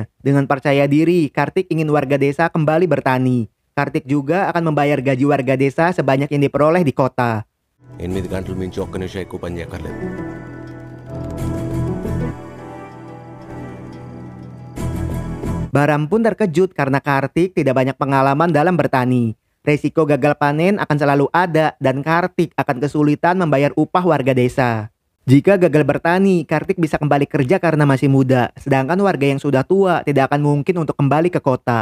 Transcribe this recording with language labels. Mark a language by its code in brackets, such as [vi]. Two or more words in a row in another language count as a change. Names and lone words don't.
[id] Dengan percaya diri, Kartik ingin warga desa kembali bertani. Kartik juga akan membayar gaji warga desa sebanyak yang diperoleh di kota. [te] 8 గంటలు మించి ఒక్క నిమిషం ఎక్కువ పని చేయక్కర్లేదు. [id] Baram pun terkejut karena Kartik tidak banyak pengalaman dalam bertani. Resiko gagal panen akan selalu ada dan Kartik akan kesulitan membayar upah warga desa. Jika gagal bertani, Kartik bisa kembali kerja karena masih muda, sedangkan warga yang sudah tua tidak akan mungkin untuk kembali ke kota.